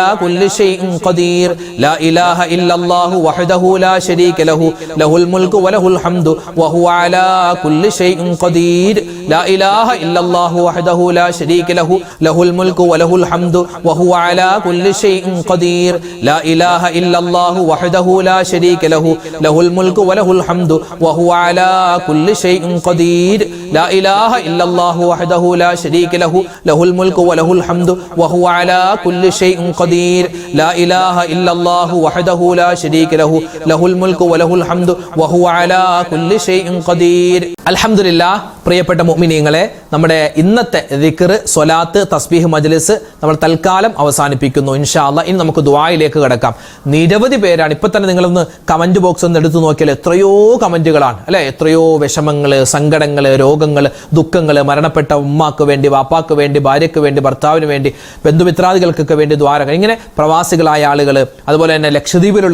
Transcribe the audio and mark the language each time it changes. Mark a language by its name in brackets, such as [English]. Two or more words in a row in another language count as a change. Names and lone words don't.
[Arabic] كل شيء قدير لا إله إلا الله وحده لا شريك له له الملك وله الحمد وهو على كل شيء قدير لا إله إلا الله وحده لا شريك له له الملك وله الحمد وهو على كل شيء قدير لا إله إلا الله وحده لا شريك له له الملك وله الحمد وهو على كل شيء قدير لا إله إلا الله وحده لا شريك له له الملك وله الحمد وهو على كل شيء قدير لا إله إلا الله وحده لا شريك له له الملك وله الحمد وهو على كل شيء قدير الحمد لله [Malayalam] പ്രിയപ്പെട്ട മുഅ്മിനീങ്ങളെ നമ്മുടെ ഇന്നത്തെ ദിക്ർ സ്വലാത്ത് തസ്ബീഹ് മജ്ലിസ് നമ്മൾ തൽക്കാലം അവസാനിപ്പിക്കുന്നു [Arabic] إن شاء الله [Malayalam] ഇനി നമുക്ക് ദുആയിലേക്ക് കടക്കാം നിരവധി പേരാണ് ഇപ്പൊ തന്നെ നിങ്ങളൊന്ന് കമന്റ് ബോക്സ് ഒന്ന് എടുത്തു നോക്കിയാൽ എത്രയോ കമന്റുകളാണ് അല്ലെ എത്രയോ വിഷമങ്ങൾ സങ്കടങ്ങൾ രോഗങ്ങൾ ദുഃഖങ്ങൾ മരണപ്പെട്ട ഉമ്മാക്ക് വേണ്ടി വാപ്പാക്ക് വേണ്ടി ഭാര്യയ്ക്ക് വേണ്ടി ഭർത്താവിന് വേണ്ടി ബന്ധുമിത്രാദികൾക്കൊക്കെ വേണ്ടി ദ്വാരകൾ ഇങ്ങനെ പ്രവാസികളായ ആളുകൾ അതുപോലെ തന്നെ ലക്ഷദ്വീപിലുള്ള